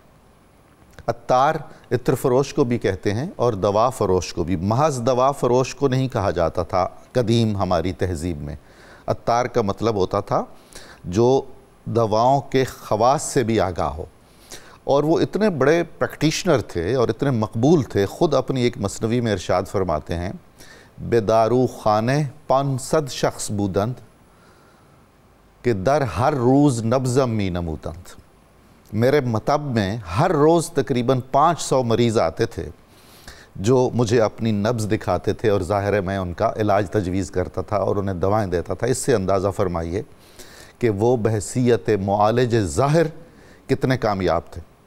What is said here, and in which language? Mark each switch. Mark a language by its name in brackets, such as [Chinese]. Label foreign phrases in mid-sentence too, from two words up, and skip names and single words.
[Urdu] عطار عطر فروش کو بھی کہتے ہیں اور دوا فروش کو بھی، محض دوا فروش کو نہیں کہا جاتا تھا قدیم ہماری تہذیب میں۔ عطار کا مطلب ہوتا تھا جو دواؤں کے خواص سے بھی آگاہ ہو، اور وہ اتنے بڑے پریکٹیشنر تھے اور اتنے مقبول تھے، خود اپنی ایک مثنوی میں ارشاد فرماتے ہیں، [Persian] بے دارو خانے 500 شخص بودند کہ در ہر روز نبضم می نمودند۔ [Urdu] میرے مطب میں ہر روز تقریباً 500 مریض آتے تھے جو مجھے اپنی نبض دکھاتے تھے، اور ظاہر ہے میں ان کا علاج تجویز کرتا تھا اور انہیں دوائیں دیتا تھا۔ اس سے اندازہ فرمائیے کہ وہ بحیثیت معالج ظاہر کتنے کامیاب تھے۔